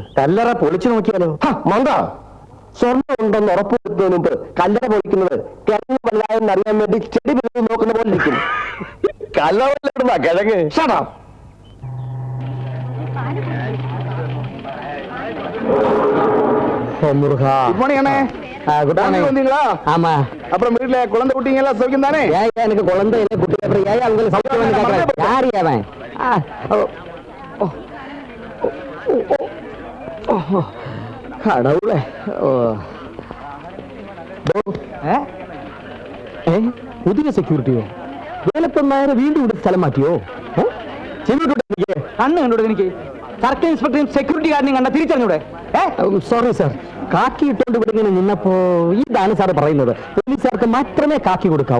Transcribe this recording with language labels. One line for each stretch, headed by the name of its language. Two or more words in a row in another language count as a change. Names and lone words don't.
Malayalam: കല്ലറ പൊളിച്ചു നോക്കിയാലോ? മന്ദ, സ്വർണ്ണം ഉണ്ടെന്ന് ഉറപ്പുവരുത്തുന്നതിന് മുമ്പ് കല്ലറ പൊളിക്കുന്നത് കിഴങ്ങ് വല്ലായെന്ന് അറിയാൻ വേണ്ടി ചെടി പിടിച്ച് നോക്കുന്ന പോലെ ഇരിക്കും. കല്ലറ കിഴങ്ങ്.
Tamil: ஆமா, அப்புறம் வீட்டுல குழந்தை குட்டிங்க எல்லாம் சௌக்கியம் தானே? ஏன் எனக்கு குழந்தை இல்லை, குட்டி அப்புறம் ஏன் அவங்களுக்கு சௌக்கியம் கேட்கறேன்? யாரு அவன்? கடவுளே.
Malayalam: പുതിയ സെക്യൂരിറ്റിയോ? വേലപ്പന്മാരെ വീണ്ടും ഇവിടെ സ്ഥലം മാറ്റിയോ? കണ്ണ് കണ്ടോടെ എനിക്ക്?
English: circle inspector-ും security guard-ിനെയും
Malayalam: കണ്ട തിരിച്ചറിഞ്ഞൂടെ?
English: sorry sir,
Malayalam: കാക്കി ഇട്ടുകൊണ്ട് ഇവിടെ ഇങ്ങനെ നിന്നപ്പോ ഇതാണ് സാർ പറയുന്നത്, പോലീസുകാർക്ക് മാത്രമേ കാക്കി കൊടുക്കാവൂ.